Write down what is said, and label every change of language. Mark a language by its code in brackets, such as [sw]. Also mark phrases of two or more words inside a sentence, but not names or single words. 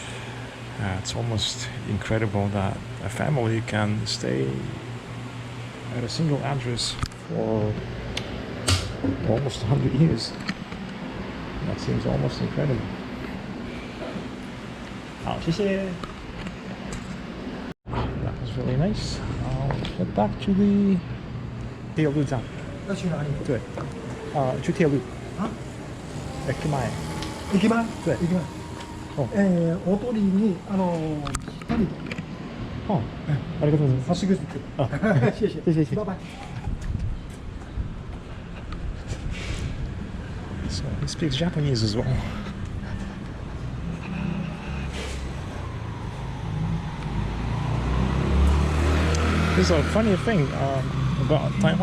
[en] It's almost incredible that a family can stay at a single address for almost 100 years. That seems almost incredible. [zh] 好，谢谢。 [en] That was really nice. I'll head back to the [zh] 铁路站。要去哪里？对，去铁路。啊？ [ja] 駅前。駅前？ [zh] 对。 [ja] 駅前。大通りに2人で。あ、ありがとうございます。まっすぐ行く。あ、 [zh] 谢谢。谢谢。拜拜。 [en] So he speaks Japanese as well. There's a funny thing about Taiwan.